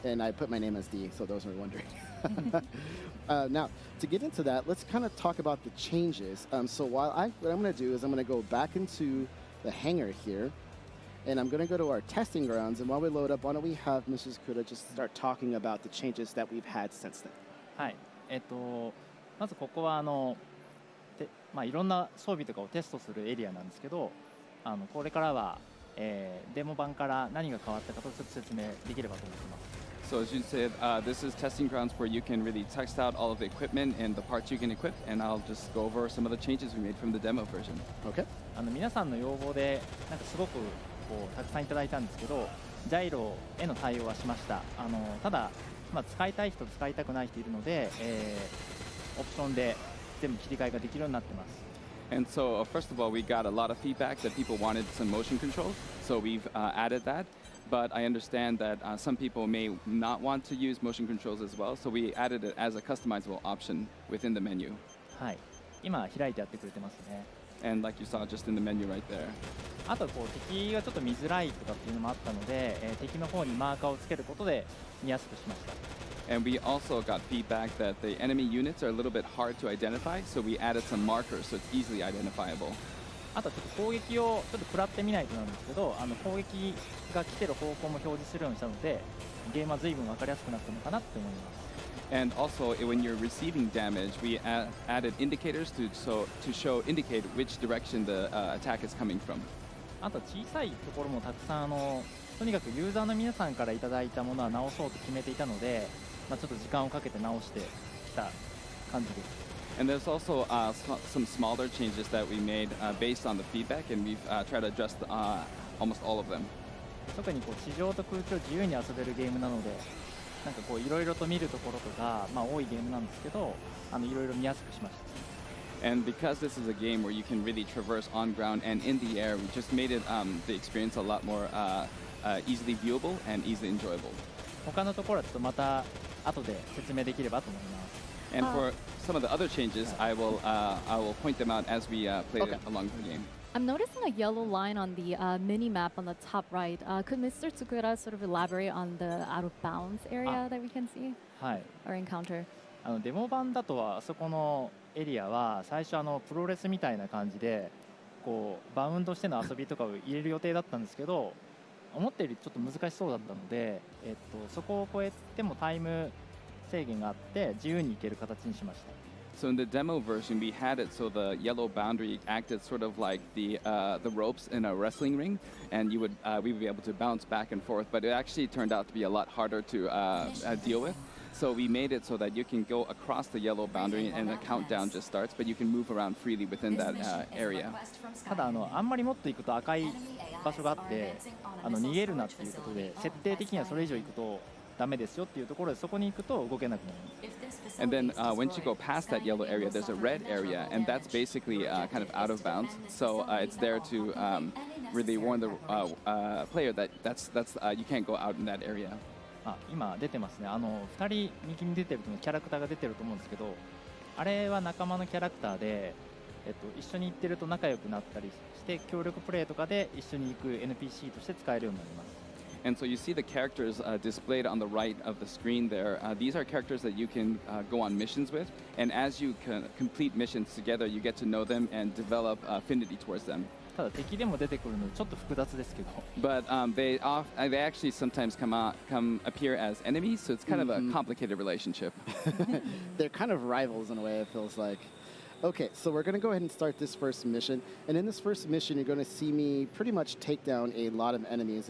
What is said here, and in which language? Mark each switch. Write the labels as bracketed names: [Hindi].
[English] And I put my name as D, so those are wondering. Now, to get into that, let's kind of talk about the changes. So what I'm going to do is I'm going to go back into the hangar here, and I'm going to go to our testing grounds. And while we load up, why don't we have Mrs. Kuda just start talking about the changes that we've had since then. [Japanese] はい、まずここはいろんな装備とかをテストするエリアなんですけど、これからは、デモ版から何が変わったかとちょっと説明できればと思ってます。 [English] So as you said, this is testing grounds where you can really test out all of the equipment and the parts you can equip, and I'll just go over some of the changes we made from the demo version. Okay. [Japanese] 皆さんの要望でなんかすごくたくさんいただいたんですけど、ジャイロへの対応はしました。ただ、使いたい人使いたくない人いるので、オプションで全部切り替えができるようになってます。 [English] And so, first of all, we got a lot of feedback that people wanted some motion controls, so we've added that. But I understand that some people may not want to use motion controls as well, so we added it as a customizable option within the menu. [Japanese] はい、今開いてやってくれてますね。 [English] And like you saw just in the menu right there. [Japanese] あと敵がちょっと見づらいとかっていうのもあったので、敵の方にマーカーをつけることで見やすくしました。 [English] And we also got feedback that the enemy units are a little bit hard to identify, so we added some markers so it's easily identifiable. [Japanese] あとちょっと攻撃をちょっと食らってみないとなんですけど、攻撃が来てる方向も表示するようにしたので、ゲームは随分分かりやすくなったのかなって思います。 [English] And also, when you're receiving damage, we added indicators to indicate which direction the attack is coming from. [Japanese] あと小さいところもたくさんとにかくユーザーの皆さんからいただいたものは直そうと決めていたので、ちょっと時間をかけて直してきた感じです。 [English] And there's also some smaller changes that we made based on the feedback, and we've tried to adjust almost all of them. [Japanese] 特に地上と空中を自由に遊べるゲームなので、なんかいろいろと見るところとか、多いゲームなんですけど、いろいろ見やすくしました。 [English] And because this is a game where you can really traverse on ground and in the air, we just made it the experience a lot more easily viewable and easily enjoyable. [Japanese] 他のところはちょっとまた後で説明できればと思います。 [English] And for some of the other changes, I will point them out as we play it along the game. I'm noticing a yellow line on the mini map on the top right. Could Mr. Tsukura sort of elaborate on the out of bounds area that we can see [Japanese] はい。 [English] or encounter? [Japanese] デモ版だとあそこのエリアは最初プロレスみたいな感じでこうバウンドしての遊びとかを入れる予定だったんですけど、思ったよりちょっと難しそうだったので、そこを超えてもタイム制限があって自由に行ける形にしました。 [English] So in the demo version, we had it so the yellow boundary acted sort of like the ropes in a wrestling ring, and we would be able to bounce back and forth. But it actually turned out to be a lot harder to deal with. So we made it so that you can go across the yellow boundary and the countdown just starts, but you can move around freely within that area. [Japanese] ただあんまりもっと行くと赤い場所があって逃げるなっていうことで設定的にはそれ以上行くとダメですよっていうところでそこに行くと動けなくなります。 [English] And then once you go past that yellow area, there's a red area, and that's basically kind of out of bounds. So it's there to really warn the player that that's you can't go out in that area. [Japanese] 今出てますね。 2人右に出てるキャラクターが出てると思うんですけど、あれは仲間のキャラクターで、一緒に行ってると仲良くなったりして協力プレイとかで一緒に行く NPC として使えるようになります。 [English] And so you see the characters displayed on the right of the screen there. These are characters that you can go on missions with, and as you complete missions together, you get to know them and develop affinity towards them. [Japanese] ただ敵でも出てくるのでちょっと複雑ですけど。 [English] But they actually sometimes come appear as enemies, so it's kind of a complicated relationship. They're kind of rivals in a way, it feels like. Okay, so we're going to go ahead and start this first mission. And in this first mission, you're going to see me pretty much take down a lot of enemies.